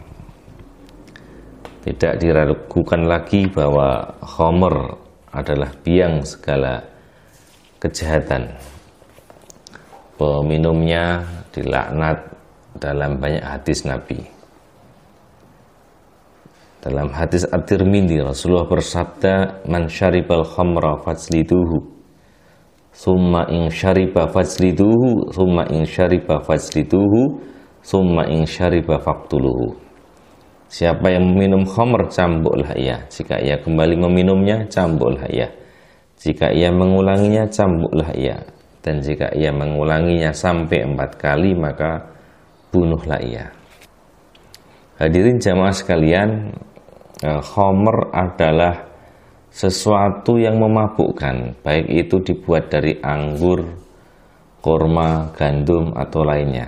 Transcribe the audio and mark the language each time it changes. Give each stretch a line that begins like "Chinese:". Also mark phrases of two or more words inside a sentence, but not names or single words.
Indonesian: Tidak diragukan lagi bahwa khamr adalah biang segala kejahatan. Peminumnya dilaknat dalam banyak hadis Nabi. Dalam hadis At-Tirmidzi, Rasulullah bersabda,
Arabic: من شرب الخمر فاجلدوه ثم إن شرب فاجلدوه ثم إن شرب فاجلدوه ثم إن شرب فاقتلوه.
Indonesian: Siapa yang meminum khamr, cambuklah ia. Jika ia kembali meminumnya, cambuklah ia. Jika ia mengulanginya, cambuklah ia. Dan jika ia mengulanginya sampai 4 kali, maka bunuhlah ia. Hadirin jamaah sekalian, khamr adalah sesuatu yang memabukkan, baik itu dibuat dari anggur, kurma, gandum, atau lainnya.